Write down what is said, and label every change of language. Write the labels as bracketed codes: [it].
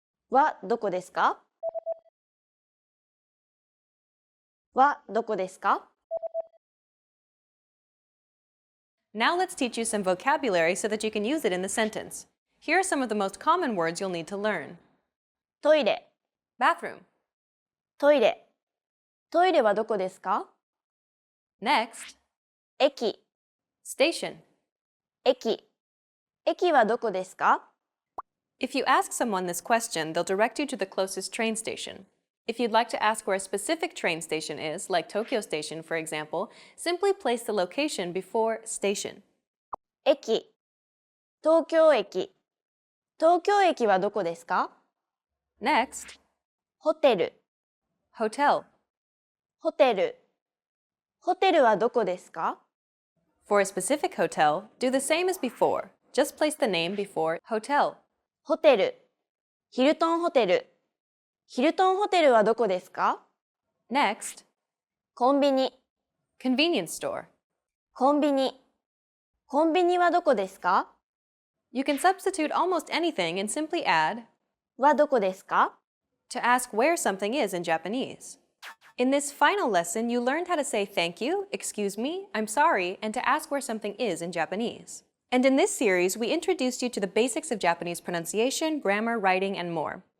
[ja] はどこですか? はどこですか? [en] Now let's teach you some vocabulary so that you can use it in the sentence. Here are some of the most common words you'll need to learn. [ja] トイレ [en] Bathroom. [ja] トイレトイレはどこですか? [en] Next, [ja] 駅 [en] station. [ja] 駅駅はどこですか? [en] If you ask someone this question, they'll direct you to the closest train station. If you'd like to ask where a specific train station is, like Tokyo Station, for example, simply place the location before station. [ja] 駅東京駅東京駅はどこですか? [en] Next, [ja] ホテル [en] hotel. [ja] ホテルホテルはどこですか? [en] For a specific hotel, do the same as before. Just place the name before hotel. [ja] ホテルヒルトンホテルヒルトンホテルはどこですか? [en] Next, [ja] コンビニ [en] convenience store. [ja] コンビニコンビニはどこですか? [en] You can substitute almost anything and simply add [ja] はどこですか? [en] to ask where something is in Japanese. In this final lesson, you learned how to say thank you, excuse me, I'm sorry, and to ask where something is in Japanese. And in this series, we introduced you to the basics of Japanese pronunciation, grammar, writing, and more.